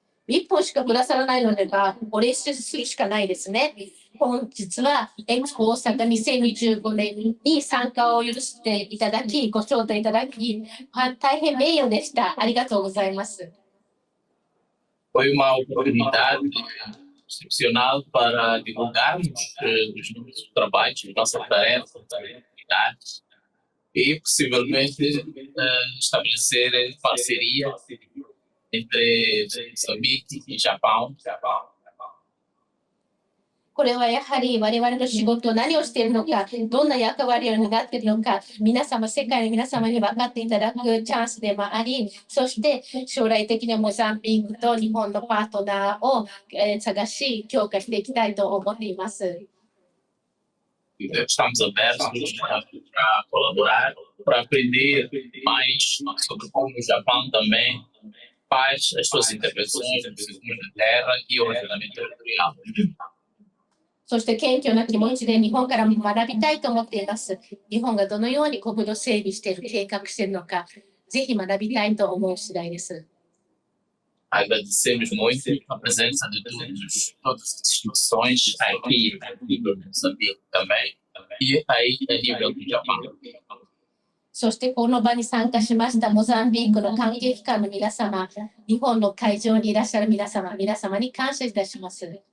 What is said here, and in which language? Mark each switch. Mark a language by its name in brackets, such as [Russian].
[Japanese] 1本しかくださらないのでは、お礼するしかないですね。本日はエクスポ大阪2025年に参加を許していただき、ご招待いただき、大変名誉でした。ありがとうございます。 [Portuguese] Foi uma oportunidade excepcional para divulgarmos os nossos trabalhos, as nossas tarefas, as atividades e possivelmente estabelecer parceria entre Moçambique e Japão. [Japanese] これはやはり我々の仕事、何をしているのか、どんな役割を担っているのか、皆様、世界の皆様に分かっていただくチャンスでもあり、そして将来的にモザンビークと日本のパートナーを探し、強化していきたいと思っています。 [Portuguese] Estamos abertos para colaborar, para aprender mais sobre como o Japão também faz as suas intervenções na terra e o ordenamento territorial. [Japanese] そして謙虚な気持ちで日本からも学びたいと思っています。日本がどのように国土整備している、計画しているのか、ぜひ学びたいと思う次第です。 [Portuguese] Agradecemos muito a presença de todas as instituições aqui no Moçambique também e aí a nível do Japão. [Japanese] そしてこの場に参加しましたモザンビークの関係機関の皆様、日本の会場にいらっしゃる皆様に感謝いたします。